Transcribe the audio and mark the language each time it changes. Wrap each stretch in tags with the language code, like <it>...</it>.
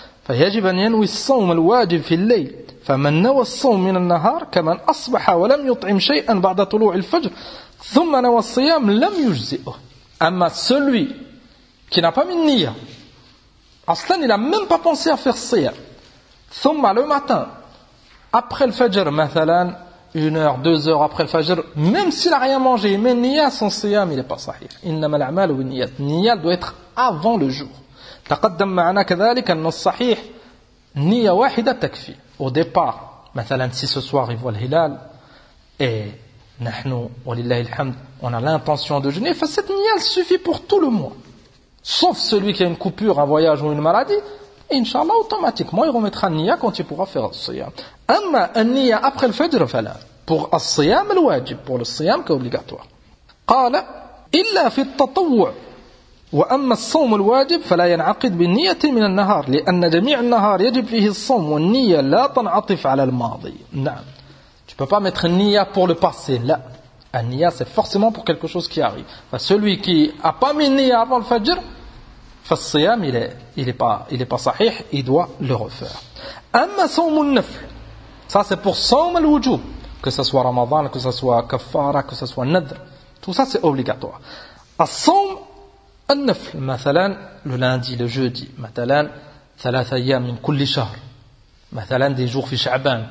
<ar>فيجب أن ينوي الصوم الواجب في الليل، فمن نوى الصوم من النهار كمن أصبح ولم يطعم شيئا بعد طلوع الفجر ثم نوى الصيام لم يجزئه.</ar> <fr>أما celui qui n'a pas mis niya أصلا il a même pas pensé à faire siyam ثم le matin après le fajr مثلا une heure deux heures après le fajr même s'il a rien mangé il met niya son siyam il est pas sahih.</fr> <ar>إنما الأعمال بالنيات.</ar> <fr>Niya doit être avant le jour.</fr> <ar>تقدم معنا كذلك أن الصحيح نية واحدة تكفي.</ar> <fr>Au départ مثلا si ce soir il voit le hilal et</fr> <ar>نحن ولله الحمد</ar> <fr>on a l'intention de jeûner, cette nia suffit pour tout le mois sauf celui qui a une coupure, un voyage ou une maladie. Inch'Allah automatiquement il remettra nia quand il pourra faire le siyam.</fr> <ar>أما النية</ar> <fr>après le fajr فلا. pour</fr> <ar>الصيام الواجب</ar> <fr>pour le صيام obligatoire.</fr> <ar>قال إلا في التطوع وأما الصوم الواجب فلا ينعقد بالنية من النهار لأن جميع النهار يجب فيه الصوم والنية لا تنعطف على الماضي. نعم.</ar> <fr>Tu peux pas mettre niya pour le passé.</fr> <ar>لا.</ar> <fr>النية c'est forcément pour quelque chose qui arrive. فcelui qui a pas mis niya avant le fajr, فالصيام il est pas صحيح. Il doit le refaire.</fr> <ar>أما صوم النفل.</ar> <fr>Ça c'est pour</fr> <ar>صوم الوجوب.</ar> <fr>Que ce soit Ramadan, que ce soit kafara, que ce soit nadr. Tout ça c'est obligatoire.</fr> <ar>الصوم النفل مثلا</ar> <fr>le lundi, le jeudi</fr> <ar>مثلا ثلاثة أيام من كل شهر مثلا</ar> <fr>des jours</fr> <ar>في شعبان.</ar>